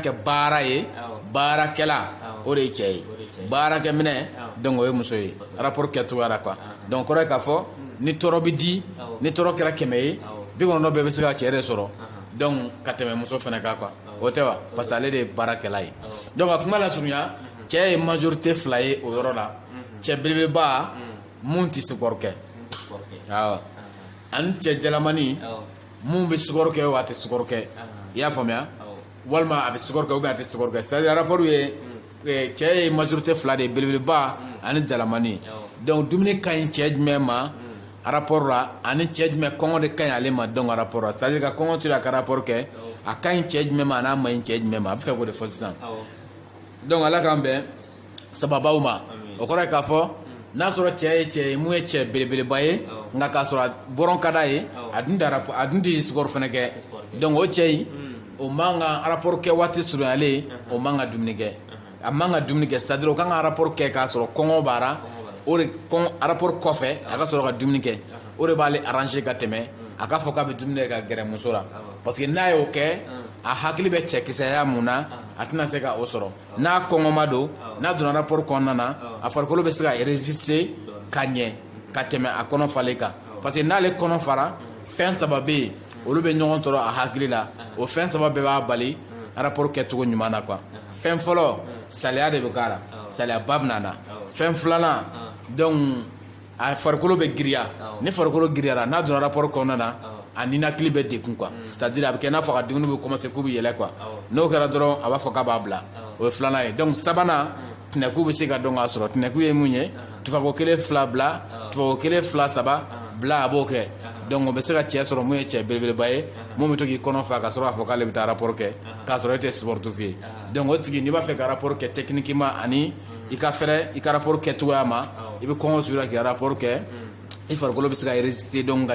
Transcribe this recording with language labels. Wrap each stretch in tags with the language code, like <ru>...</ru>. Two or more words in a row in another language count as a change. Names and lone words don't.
<bm>kɛ baara ye baarakɛla o de ye cɛ ye baarakɛminɛ donc o ye muso ye rapport kɛcogoya la</bm> <fr>quoi donc</fr> <bm>kɔrɔ ye k'a fɔ ni tɔɔrɔ bɛ di ni tɔɔrɔ kɛra 100 ye 90 bɛɛ bɛ se ka cɛ de sɔrɔ donc ka tɛmɛ muso fana kan quoi o tɛ wa</bm> <fr>parce que</fr> <bm>ale de ye baarakɛla ye donc a kuma la surunya cɛ ye majorité 2 ye o yɔrɔ la cɛ belebeleba mun tɛ sukɔrɔ kɛ awɔ ani cɛ jalamani mun bɛ sukɔrɔ kɛ wa a tɛ sukɔrɔ kɛ i y'a faamuya walima a bɛ sukɔrɔ kɛ</bm> <fr>ou bien</fr> <bm>a tɛ sukɔrɔ kɛ</bm> <fr>c'est à dire rapport</fr> <bm>ye cɛ ye majorité 2 de ye belebeleba ani jalamani donc dumuni ka ɲi cɛ jumɛn ma rapport la ani cɛ jumɛn kɔngɔ de ka ɲi ale ma</bm> <fr>donc rapport</fr> <bm>la</bm> <fr>c'est à dire</fr> <bm>ka kɔngɔ to a ka rapport kɛ a ka ɲi cɛ jumɛn ma a n'a ma ɲi cɛ jumɛn ma a bɛ fɛ k'o de fɔ sisan donc Ala k'an bɛn sababaw ma o kɔrɔ ye k'a fɔ n'a sɔrɔ cɛ ye cɛ ye mun ye cɛ belebeleba ye nka k'a sɔrɔ bɔrɔn ka d'a ye a dun tɛ sukɔrɔ fana kɛ donc o cɛ in o man ka rapport kɛ waati surunyalen o man ka dumuni kɛ a man ka dumuni kɛ</bm> <fr>c'est à dire</fr> <bm>o kan ka rapport kɛ k'a sɔrɔ kɔngɔ b'a la o de rapport kɔfɛ a ka sɔrɔ ka dumuni kɛ o de b'ale arranger ka tɛmɛ a k'a fɔ k'a bɛ dumuni kɛ ka gɛrɛ muso la</bm> <fr>parce que</fr> <bm>n'a y'o kɛ a hakili bɛ cɛkisɛya mun na a tɛna se ka o sɔrɔ n'a kɔngɔma don n'a donna rapport kɔnɔna na a farikolo bɛ se ka résister ka ɲɛ ka tɛmɛ a kɔnɔ falen kan</bm> <fr>parce que</fr> <bm>n'ale kɔnɔ fara fɛn 3 bɛ yen olu bɛ ɲɔgɔn tɔɔrɔ a hakili la o fɛn 3 bɛɛ b'a bali rapport kɛcogo ɲuman na quoi fɛn fɔlɔ saliya de bɛ k'a la saliya ba bɛ na na fɛn filanan donc a farikolo bɛ giriya ni farikolo giriyara n'a donna rapport kɔnɔna na a ninakili bɛ degun</bm> <fr>quoi c'est à dire</fr> <bm>a bɛ kɛ n'a fɔ a ka dumuni bɛ commencer k'u bɛ yɛlɛ quoi n'o kɛra dɔrɔn a b'a fɔ k'a b'a bila o ye filanan ye donc sabanan tɛnɛku bɛ se ka dɔn k'a sɔrɔ tɛnɛku ye mun ye tufako 1 2 bila tufako 1 2 3 bila a b'o kɛ donc o bɛ se ka cɛ sɔrɔ mun ye cɛ belebeleba ye mun bɛ to k'i kɔnɔ fa ka sɔrɔ k'a fɔ k'ale bɛ taa rapport kɛ k'a sɔrɔ e tɛ sportif ye donc o tigi n'i b'a fɛ ka rapport kɛ techniquement ani i ka fɛrɛ i ka rapport kɛ cogoya ma i bɛ kɔngɔ sugu la k'i ka rapport kɛ i farikolo bɛ se ka résister donc ka</bm>